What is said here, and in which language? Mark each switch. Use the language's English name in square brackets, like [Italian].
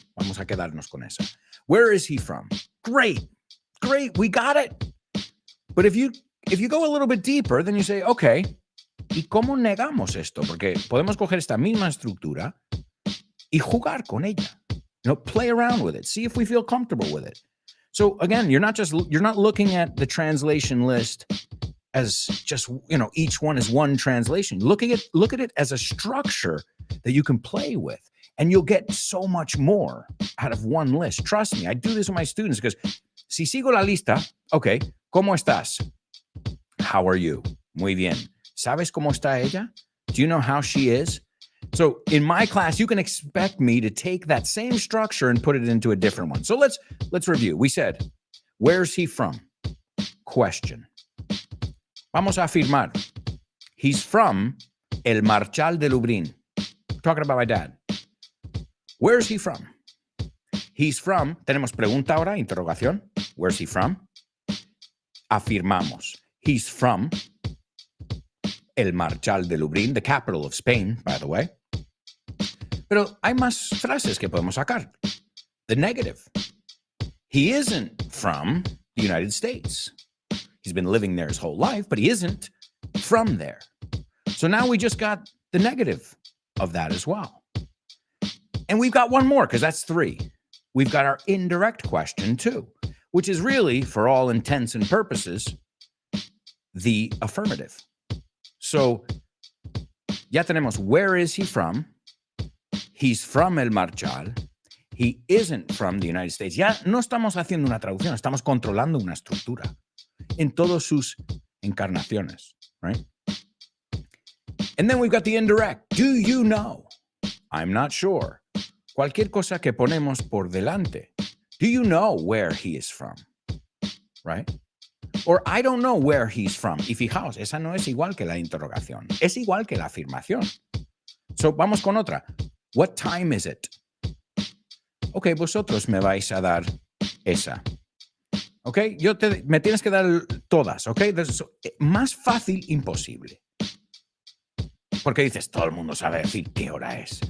[Spanish] Vamos a quedarnos con eso. [English] Where is he from? Great. We got it. But if you go a little bit deeper, then you say, okay, ¿y cómo negamos esto? [Spanish] Porque podemos coger esta misma estructura y jugar con ella. [English] Play around with it. See if we feel comfortable with it. So again, you're not looking at the translation list as just, each one is one translation. Look at it as a structure that you can play with, and you'll get so much more out of one list. Trust me, I do this with my students because si sigo la lista, okay, ¿cómo estás? How are you? Muy bien. ¿Sabes cómo está ella? Do you know how she is? So in my class, you can expect me to take that same structure and put it into a different one. So let's review. We said, where's he from? Question. Vamos a afirmar. He's from El Marchal de Lublin. We're talking about my dad. Where's he from? [Spanish] He's from, tenemos pregunta ahora, interrogación. [English] Where's he from? Afirmamos. He's from El Marchal de Lublin, the capital of Spain, by the way. [Spanish] Pero hay más frases que podemos sacar. [English] The negative. He isn't from the United States. He's been living there his whole life, but he isn't from there. So now we just got the negative of that as well. And we've got one more because that's 3. We've got our indirect question too, which is really, for all intents and purposes, the affirmative. So ya tenemos where is he from? He's from El Marchal. He isn't from the United States. [Spanish] Ya no estamos haciendo una traducción, estamos controlando una estructura en todas sus encarnaciones, right? [English] And then we've got the indirect. Do you know? I'm not sure. Cualquier cosa que ponemos por delante. Do you know where he is from? Right? Or I don't know where he's from. [Spanish] Y fijaos, esa no es igual que la interrogación. Es igual que la afirmación. So, vamos con otra. What time is it? Ok, vosotros me vais a dar esa. Ok, me tienes que dar todas, ok. Más fácil imposible. Porque dices, todo el mundo sabe decir qué hora es.